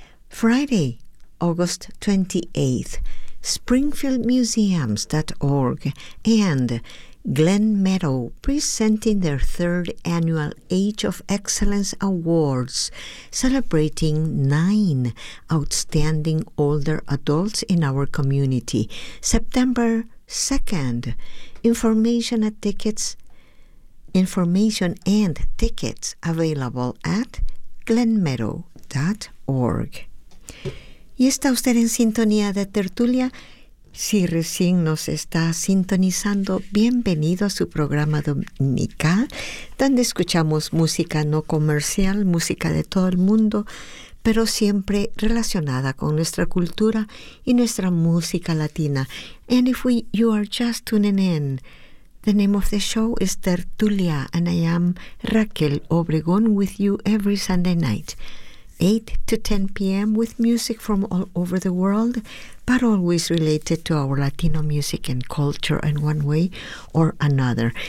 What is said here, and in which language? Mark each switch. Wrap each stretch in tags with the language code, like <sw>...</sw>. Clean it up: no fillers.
<en>Friday, August 28th, springfieldmuseums.org and Glen Meadow presenting their third annual Age of Excellence Awards, celebrating 9 outstanding older adults in our community. September 2nd, information and tickets available at glenmeadow.org.</en> <es>¿Y está usted en sintonía de Tertulia? Si recién nos está sintonizando, bienvenido a su programa dominical, donde escuchamos música no comercial, música de todo el mundo, pero siempre relacionada con nuestra cultura y nuestra música latina.</es> <en>And if you are just tuning in, the name of the show is Tertulia, and I am Raquel Obregón with you every Sunday night, 8 to 10 p.m. with music from all over the world, but always related to our Latino music and culture in one way or another.</en>